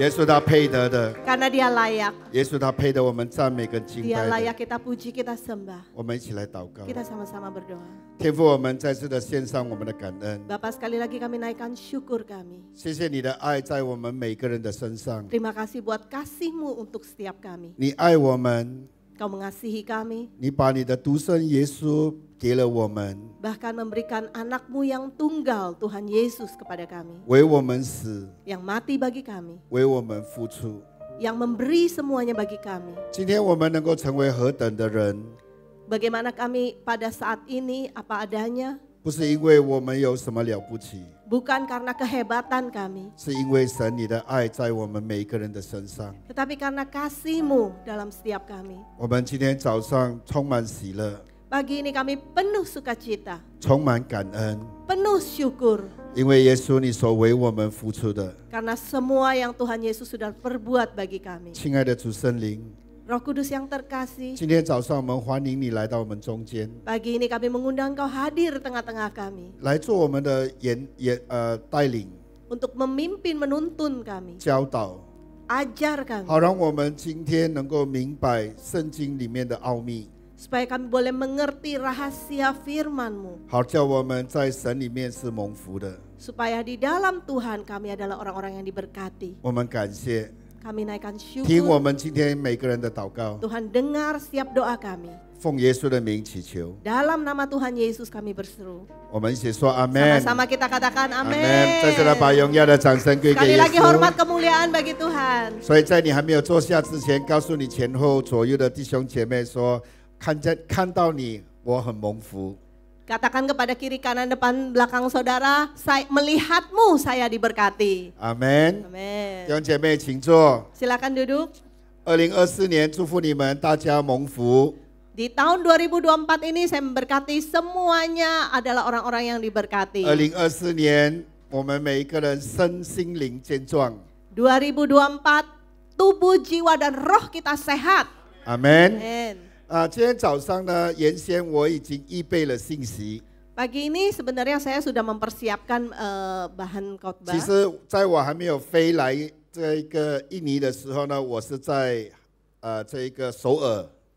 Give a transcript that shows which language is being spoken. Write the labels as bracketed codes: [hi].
[zh] 耶稣他配得的， [id] Karena Dia layak. [zh] 耶稣他配得我们赞美跟敬 [id] Dia [zh] 拜 [id] layak [zh] 的。 [id] kita puji, kita sembah. [zh] 我们一起来祷告。 [id] Kita sama-sama berdoa. [zh] 天父，我们再次的献上我们的感恩， [id] Bapa, sekali lagi kami naikkan syukur kami. [zh] 谢谢你的爱在我们每个人的身上。 [id] Terima kasih buat kasih-Mu untuk setiap kami. [zh] 你爱我们， [id] Kau mengasihi kami, [zh] 你把你的独生耶稣给了我们， [id] bahkan memberikan anak-Mu yang tunggal, Tuhan Yesus, kepada kami. [zh] 为我们死， [id] Yang mati bagi kami, [zh] 为我们付出。 [id] yang memberi semuanya bagi kami. [zh] 今天我们能够成为何等的人， [id] Bagaimana kami pada saat ini apa adanya, [zh] 不是因为我们有什么了不起， [id] bukan karena kehebatan kami, [zh] 是因为神你的爱在我们每一个人的身上。 [id] tetapi karena kasih-Mu dalam setiap kami. [zh] 我们今天早上充满喜乐， [id] Pagi ini kami penuh sukacita, [zh] 充满感恩， [id] penuh syukur, [zh] 因为耶稣你所为我们付出的。 [id] karena semua yang Tuhan Yesus sudah perbuat bagi kami. [zh] 亲爱的主圣灵， [id] Roh Kudus yang terkasih, [zh] 今天早上我们欢迎你来到我们中间， [id] pagi ini kami mengundang Kau hadir tengah-tengah kami [zh] 来做我们的带领、 [id] untuk memimpin menuntun kami, [zh] 教导， [id] ajar kami, [zh] 好让我们今天能够明白圣经里面的奥秘， [id] supaya kami boleh mengerti rahasia firman-Mu, [zh] 好叫我们在神里面是蒙福的。 [id] supaya di dalam Tuhan kami adalah orang-orang yang diberkati. [zh] 我们感谢， [id] Kami naikkan [zh] 听我们今天每个人的祷告， [id] Tuhan dengar setiap doa kami. [zh] 奉耶稣的名祈求， [id] Dalam nama Tuhan Yesus kami berseru. [zh] 我们一起说阿门。 [id] Sama-sama kita katakan [zh] 阿门！ [id] amin. [zh] 再次来把荣耀的掌声归给 [id] Sekali [zh] 耶 [id] lagi hormat [zh] 稣。 [id] kemuliaan bagi Tuhan. [zh] 所以在你还没有坐下之前，告诉你前后左右的弟兄姐妹说：看到你，我很蒙福。 [id] Katakan kepada kiri kanan depan belakang saudara, saya melihatmu saya diberkati. [zh] 阿门！ [id] Amin. [zh] 弟兄姐妹，请坐。 [id] Silakan duduk. [zh] 2024年，祝福你们大家蒙福。 [id] Di tahun 2024 ini saya memberkati semuanya adalah orang-orang yang diberkati. [zh] 2024年，我们每一个人身心灵健壮。 [id] 2024 tubuh, jiwa dan roh kita sehat. [zh] 阿门。 [id] Amin. [zh] 今天早上呢，原先我已经预备了信息。 [id] Pagi ini sebenarnya saya sudah mempersiapkan bahan khotbah. [zh] 其实，在我还没有飞来这个印尼的时候呢，我是在这一个首尔。